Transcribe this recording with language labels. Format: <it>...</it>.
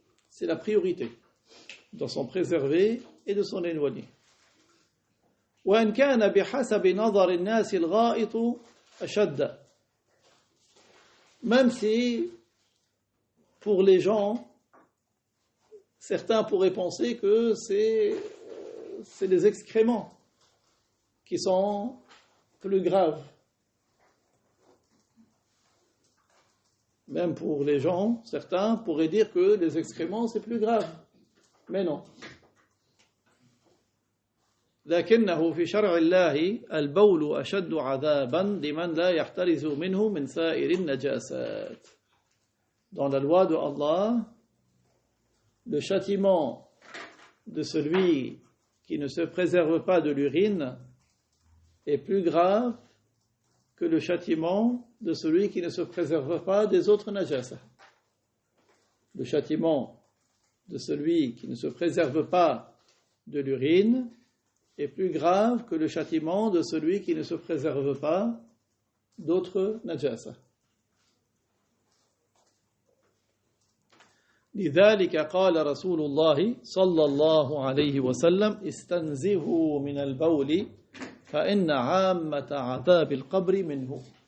<fr>C'est la priorité, de s'en préserver et de s'en éloigner.</fr> <ar>وإن كان بحسب نظر الناس الغائط أشد.</ar> <fr>Même si, pour les gens, certains pourraient penser que c'est les excréments qui sont plus graves. Même pour les gens, certains pourraient dire que les excréments c'est plus grave. Mais non.</fr> <ar>لكنه في شرع الله البول أشد عذابا لمن لا يحترز منه من سائر النجاسات.</ar> <fr>Dans la loi de Allah, le châtiment de celui qui ne se préserve pas de l'urine est plus grave que le châtiment de celui qui ne se préserve pas des autres najasa. Le châtiment de celui qui ne se préserve pas de l'urine est plus grave que le châtiment de celui qui ne se préserve pas d'autres najasa.</fr> <ar>لذلك قال رسول الله صلى الله عليه وسلم استنزهوا من البول فإن عامة عذاب القبر منه.</ar>